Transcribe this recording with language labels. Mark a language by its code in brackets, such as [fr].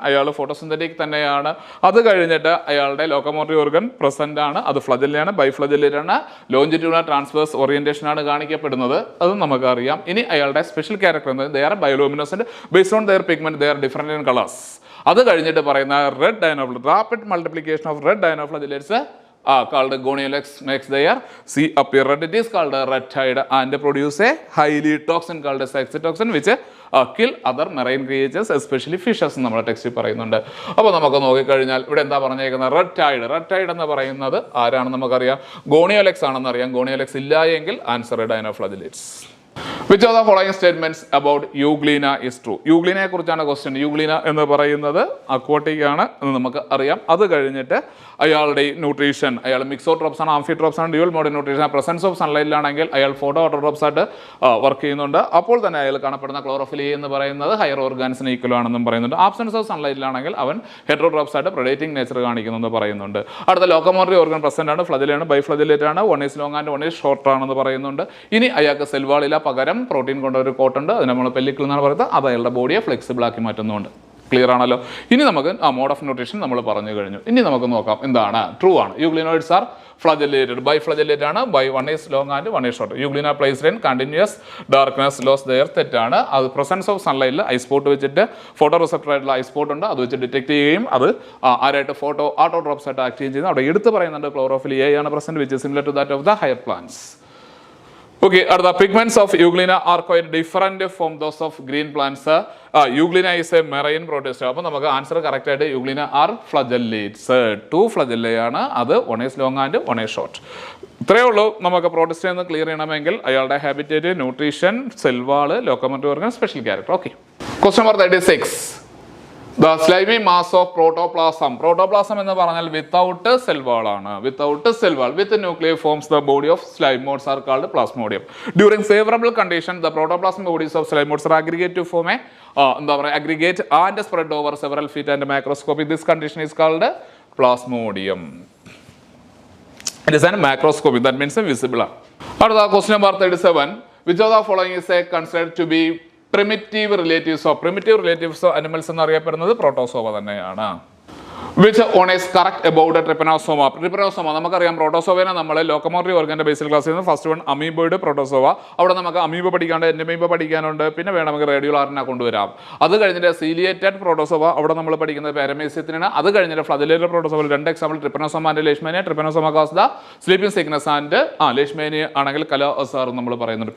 [ml] അയാൾ ഫോട്ടോസിന്തറ്റിക് തന്നെയാണ്. അത് കഴിഞ്ഞിട്ട് അയാളുടെ ലോക്കോമോട്ടറി ഓർഗൻ പ്രസന്റ് ആണ്, അത് ഫ്ലജല്ലാണ്, ബൈഫ്ലജല്ലാണ്, ലോഞ്ചിറ്റ്യൂണൽ ട്രാൻസ്വേഴ്സ് ഓറിയന്റേഷൻ ആണ് കാണിക്കപ്പെടുന്നത്, അത് നമുക്കറിയാം. ഇനി അയാളുടെ സ്പെഷ്യൽ ക്യാരക്ടർ എന്നത് [en] They are bioluminescent based on their pigment, they are different in colours. [ml] അത് കഴിഞ്ഞിട്ട് പറയുന്ന [en] Red ഡൈനോഫ്ലജ്, rapid multiplication of red dinoflagellates called goniolax makes their see appear red. It is called a red tide and produce a highly toxin called as exotoxin which kill other marine creatures especially fishes [ml] നമ്മുടെ ടെക്സ്റ്റിൽ പറയുന്നുണ്ട്. അപ്പോൾ നമുക്ക് നോക്കിക്കഴിഞ്ഞാൽ ഇവിടെ എന്താ പറഞ്ഞേക്കുന്നത്? Red Tide എന്ന് പറയുന്നത് ആരാണെന്ന് നമുക്കറിയാം, ഗോണിയോലെക്സ് ആണെന്ന് അറിയാം. ഗോണിയോലെക്സ് ഇല്ല എങ്കിൽ answer ഡൈനോഫ്ലജുലേറ്റ്സ്. [en] Which of the following statements about Euglena is true? [ml] യൂഗ്ലീനയെ കുറിച്ചാണ് ക്വസ്റ്റ്യൻ. യൂഗ്ലീന എന്ന് പറയുന്നത് അക്വാട്ടിക് ആണ് എന്ന് നമുക്ക് അറിയാം. അത് കഴിഞ്ഞിട്ട് അയാളുടെ ന്യൂട്രീഷൻ, അയാൾ മിക്സോട്രോപ്സ് ആണ്, ആംഫിട്രോപ്സ് ആണ്, dual mode nutrition. Presence of സൺലൈറ്റിലാണെങ്കിൽ അയാൾ ഫോട്ടോ ഓട്ടോട്രോപ്സ് ആയിട്ട് വർക്ക് ചെയ്യുന്നുണ്ട്. അപ്പോൾ തന്നെ അയാൾ കാണപ്പെടുന്ന ക്ലോറോഫിൽ എന്ന് പറയുന്നത് ഹയർ ഓർഗാൻസിന് ഈക്വൽ ആണെന്നും പറയുന്നുണ്ട്. ആബ്സെൻസ് ഓഫ് സൺലൈറ്റിലാണെങ്കിൽ അവൻ ഹെറ്ററോട്രോപ്സ് ആയിട്ട് പ്രൊഡേറ്റിംഗ് നേച്ചർ കാണിക്കുന്നു പറയുന്നുണ്ട്. അടുത്ത ലോക്കോമോട്ടറി ഓർഗൻ പ്രസന്റ് ആണ്, ഫ്ലജലാണ്, ബൈഫ്ലജലേറ്റ് ആണ്, [en] one is long and one is short [ml] ആണെന്ന് പറയുന്നുണ്ട്. ഇനി അയാൾക്ക് സെൽവാളില, പകരം പ്രോട്ടീൻ കൊണ്ട് ഒരു കോട്ടുണ്ട്, അത് നമ്മൾ പെല്ലിക്കിൾ എന്നാണ് പറയുന്നത്. അത് അയാളുടെ ബോഡിയെ ഫ്ലെക്സിബിൾ ആക്കി മാറ്റുന്നുണ്ട്. ക്ലിയർ ആണല്ലോ. ഇനി നമുക്ക് മോഡ് ഓഫ് ന്യൂട്രീഷൻ നമ്മൾ പറഞ്ഞു കഴിഞ്ഞു. ഇനി നമുക്ക് നോക്കാം എന്താണ് ട്രൂ ആണ്. [en] Euglenoids are flagellated, biflagellate ആണ്, by one is long and one is short. Euglena placed in continuous darkness loss their, [ml] തെറ്റാണ്. അത് പ്രസൻസ് ഓഫ് സൺലൈറ്റിൽ ഐസ്പോട്ട് വെച്ചിട്ട് ഫോട്ടോ റിസപ്റ്റർ ആയിട്ടുള്ള ഐസ്പോട്ട് ഉണ്ട്, അത് വെച്ച് ഡിറ്റക്ട് ചെയ്യുകയും അത് ആരായിട്ട് ഫോട്ടോ ഓട്ടോട്രോപ്സ് ആയിട്ട് ആക്ട് ചെയ്യുന്നത്. അവിടെ എടുത്ത് പറയുന്നുണ്ട് ക്ലോറോഫിൽ എ ആണ് present [en] Which similar to that of the higher plants. Okay, the pigments of Euglena are quite different from those of green plants. Euglena is a marine protista. [ml] അപ്പോൾ നമുക്ക് answer correct ആയിട്ട് [en] Euglena are flagellates. 2 flagella ആണ്, അത് one is long and one is short. [ml] ഇത്രയേ ഉള്ളൂ. നമുക്ക് protista എന്ന് clear ചെയ്യണമെങ്കിൽ അയാളുടെ habitat, nutrition, സെൽവാള്, locomotory organ, special character. Okay, question number 36. [en] The slimy mass of protoplasm. Protoplasm [ml] എന്ന് പറഞ്ഞാൽ [en] Without cell wall ആണ്. Without cell wall, with nuclear forms the body of slime moulds are called plasmodium. During favourable condition the protoplasmic bodies of slime moulds are aggregate to form a [ml] എന്താ പറയുക [en] Aggregate and spread over several feet and microscopy. This condition is called plasmodium. It is an macroscopic, that means visible. [ml] അടുത്ത question number 37. [en] Which of the following is considered to be primitive relatives of animals [ml] എന്നറിയപ്പെടുന്നത് protozoa തന്നെയാണ്. [en] Which one is correct about the trypanosoma? [ml] Trypanosoma നമുക്കറിയാം. പ്രോട്ടോസോവനെ നമ്മൾ locomotory ഓർഗന്റെ ബേസിൽ class ചെയ്യുന്നത്. First one amoeboid protozoa. അവിടെ നമുക്ക് amoeba പഠിക്കാണ്ട് Entamoeba പഠിക്കാനുണ്ട്, പിന്നെ വേണമെങ്കിൽ റേഡിയോളാറിനെ കൊണ്ടുവരാം. അത് കഴിഞ്ഞിട്ട് സീലിയേറ്റഡ് പ്രോട്ടോസോവ, അവിടെ നമ്മൾ പഠിക്കുന്നത് പാരമീസിയത്തിനാണ്. അത് കഴിഞ്ഞിട്ട് ഫ്ലജലേറ്റഡ് പ്രോട്ടോസോവ, 2 എക്സാമ്പിൾ ട്രിപ്പനോസോമ ആൻഡ് ലേഷ്മേനിയ. [en] Trypanosoma causes the sleeping sickness [ml] ആൻഡ് ലേഷ്മേനിയ ആണെങ്കിൽ കലോസാർ നമ്മൾ പറയുന്നുണ്ട്.